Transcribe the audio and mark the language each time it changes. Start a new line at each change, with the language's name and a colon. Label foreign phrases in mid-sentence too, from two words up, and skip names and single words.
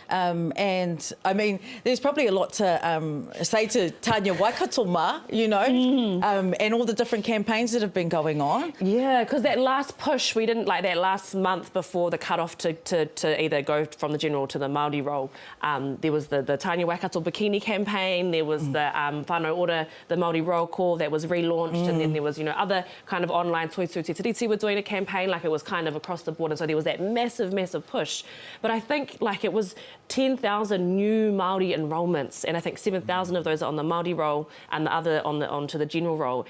English: And I mean, there's probably a lot to say to Tanya Waikato, you know, and all the different campaigns that have been going on. Yeah, because that last push, we didn't like that last month before the cut-off to either go from the general to the Māori roll. There was the Tanya Waikato bikini campaign, there was the whānau ora, the Māori roll call that was relaunched, and then there was, you know, other kind of online Toitū Te Tiriti were doing a campaign, like it was kind of across the board, and so there was that massive push. But I think like it was 10,000 new Māori enrolments, and I think 7,000 of those are on the Māori roll and the other onto the general roll.